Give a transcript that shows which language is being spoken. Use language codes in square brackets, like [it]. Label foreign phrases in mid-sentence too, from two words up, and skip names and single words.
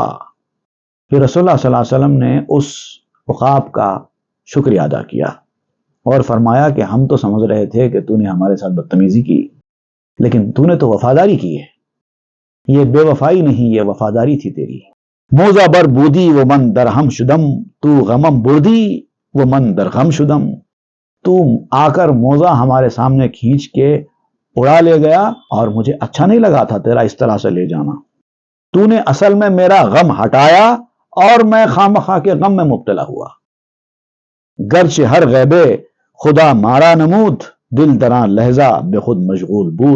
[ur] پھر رسول اللہ [ar] صلی اللہ علیہ وسلم [ur] نے اس عقاب کا شکریہ ادا کیا اور فرمایا کہ ہم تو سمجھ رہے تھے کہ تو نے ہمارے ساتھ بدتمیزی کی، لیکن تو نے تو وفاداری کی ہے، یہ بے وفائی نہیں، یہ وفاداری تھی تیری۔ [fa] موزہ بر بودی و من درہم شدم، تو غمم بردی و من درغم شدم۔ [ur] تو آ کر موزہ ہمارے سامنے کھینچ کے اڑا لے گیا اور مجھے اچھا نہیں لگا تھا تیرا اس طرح سے لے جانا۔ تو نے اصل میں میرا غم ہٹایا اور میں خامخواہ کے غم میں مبتلا ہوا۔ [fa] گرچہ ہر غیبے خدا مارا نمود، دل دراں لہجہ بے خود مشغول بود۔